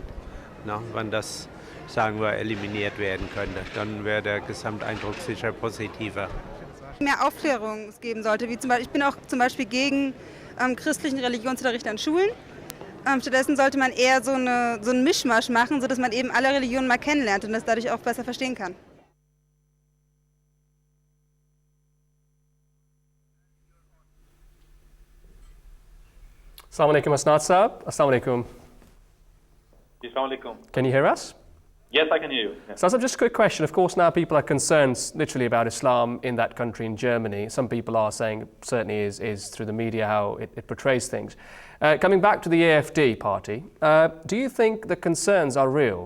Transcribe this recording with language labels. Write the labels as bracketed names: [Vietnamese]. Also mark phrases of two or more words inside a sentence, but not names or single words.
[German] Na, wenn das, sagen wir, eliminiert werden könnte, dann wäre der Gesamteindruck sicher positiver. Mehr Aufklärung es geben sollte, wie zum Beispiel, ich bin auch zum Beispiel gegen christlichen Religionsunterricht an Schulen. Stattdessen sollte man eher so einen Mischmasch machen, sodass man eben alle Religionen mal kennenlernt und das dadurch auch besser verstehen kann. [Arabic] السلام عليكم, Asnad Saab. السلام عليكم. السلام عليكم. [English] Can you hear us? Yes, I can hear you. Yeah. So just a quick question. Of course, now people are concerned literally about Islam in that country, in Germany. Some people are saying it certainly is through the media how it portrays things. Coming back to the AfD party, do you think the concerns are real?